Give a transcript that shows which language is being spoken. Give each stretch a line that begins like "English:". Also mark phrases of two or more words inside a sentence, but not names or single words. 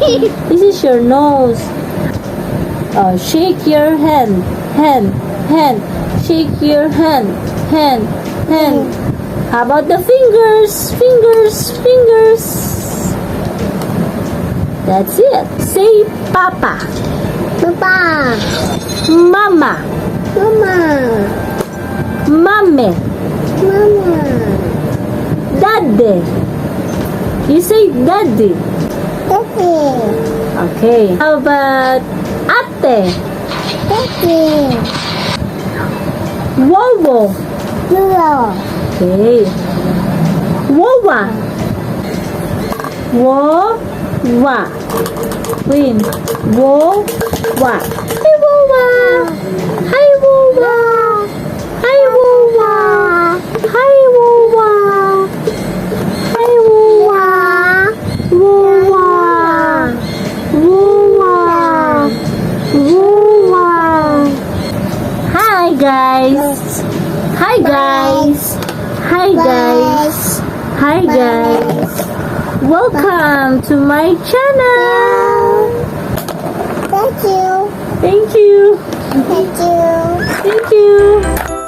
English: This is your nose. Shake your hand. Shake your hand. How about the fingers? Fingers. That's it. Say Papa. Papa. Mama. Mama. Mame. Mama. Daddy. You say daddy. Daddy. Okay. How about ate? Daddy. Wowo. Blue. Okay. Wowa. Wowa. Queen. Wowa. Hi Wowa. Hi Wowa. Hi Wowa. Hi Wowa. Hi Wowa. Wowa. Wowa. Wowa. Hi guys. Hi guys. Hi guys. Hi guys. Welcome to my channel. Thank you. Thank you. Thank you. Thank you.